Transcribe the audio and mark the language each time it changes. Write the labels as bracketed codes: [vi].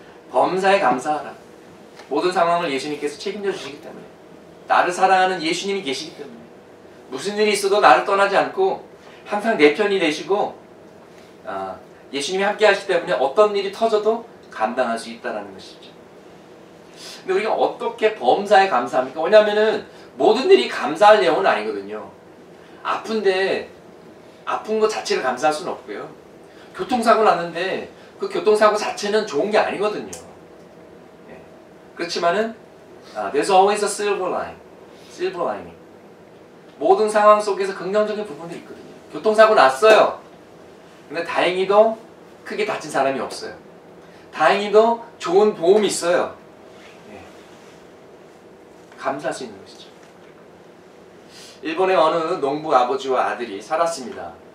[ko] 범사에 감사하라. 모든 상황을 예수님께서 책임져 주시기 때문에, 나를 사랑하는 예수님이 계시기 때문에 무슨 일이 있어도 나를 떠나지 않고 항상 내 편이 되시고 예수님이 함께 하시기 때문에 어떤 일이 터져도 감당할 수 있다는 것이죠. 근데 우리가 어떻게 범사에 감사합니까? 왜냐하면 모든 일이 감사할 내용은 아니거든요. 아픈데 아픈 것 자체를 감사할 수는 없고요. 교통사고 났는데 그 교통사고 자체는 좋은 게 아니거든요. 그렇지만은 [en] there's always a silver lining. [ko] 모든 상황 속에서 긍정적인 부분들이 있거든요. 교통사고 났어요. 근데 다행히도 크게 다친 사람이 없어요. 다행히도 좋은 보험이 있어요. 감사할 수 있는 것이죠. 일본의 어느 농부 아버지와 아들이 살았습니다.